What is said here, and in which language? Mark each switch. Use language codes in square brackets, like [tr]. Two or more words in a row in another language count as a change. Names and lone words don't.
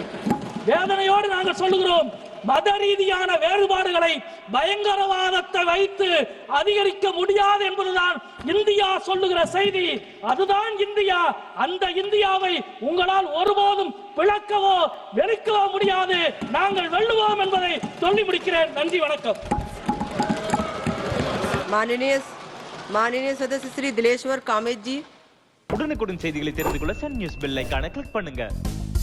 [ta] வேதனையோடு நாங்கள் சொல்லுகிறோம், மத ரீதியான வேறுபாடுகளை பயங்கரவாதத்தை வைத்து அதிகரிக்க முடியாது என்பதுதான் இந்தியா சொல்லுகிற செய்தி. அதுதான் இந்தியா. அந்த இந்தியாவை உங்களால் ஒருபோதும் பிளக்கவோ வெறுக்கவோ முடியாது. நாங்கள் வெல்லுவோம் என்பதை சொல்லி முடிக்கிறேன். நன்றி, வணக்கம். [hi] माननीय सदस्य श्री दिलेश्वर कामेत जी. [ta] உடனுக்குடன் செய்திகளை தெரிந்து கொள்ள சன் நியூஸ் [en] bell iconai click [ta] பண்ணுங்க.